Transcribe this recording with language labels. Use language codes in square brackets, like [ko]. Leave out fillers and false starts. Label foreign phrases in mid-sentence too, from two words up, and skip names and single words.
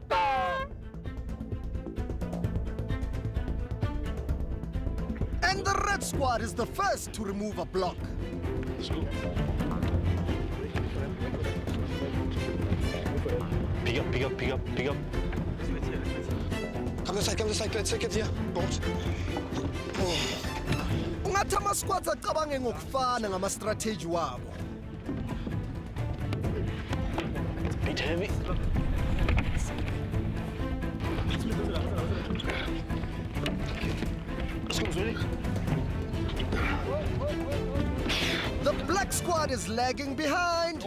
[en] And the red squad is the first to remove a block. Pick up, pick up, pick up, pick up. Come this side, let's take it here. Bongs. [zu] Ungathi ama-squads acabange ngokufana ngama-strategy wabo. [en] It's a bit heavy. Let's go, ready? The black squad is lagging behind.